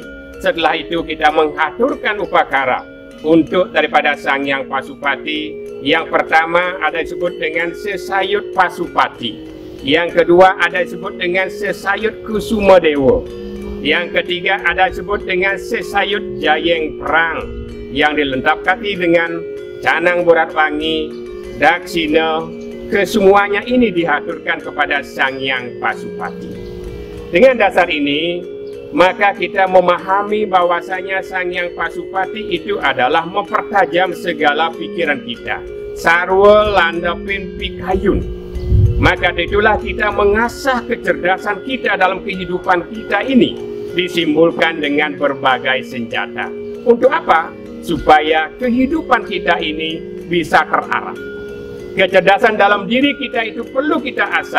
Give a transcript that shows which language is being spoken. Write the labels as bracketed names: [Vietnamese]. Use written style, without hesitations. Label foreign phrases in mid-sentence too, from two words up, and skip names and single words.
[Indonesian] Setelah itu kita mengaturkan upakara untuk daripada Sang Hyang Pasupati. Yang pertama ada disebut dengan sesayut Pasupati, yang kedua ada disebut dengan sesayut Kusumadewa, yang ketiga ada disebut dengan sesayut Jayeng Perang, yang dilengkapi dengan canang borat wangi, daksina. Kesemuanya ini diaturkan kepada Sang Hyang Pasupati. Dengan dasar ini maka kita memahami bahwasanya Sang Hyang Pasupati itu adalah mempertajam segala pikiran kita, [Balinese] sarwa landapin pikayun. [Indonesian] Maka itulah kita mengasah kecerdasan kita dalam kehidupan kita ini, disimbolkan dengan berbagai senjata. Untuk apa? Supaya kehidupan kita ini bisa terarah. Kecerdasan dalam diri kita itu perlu kita asah.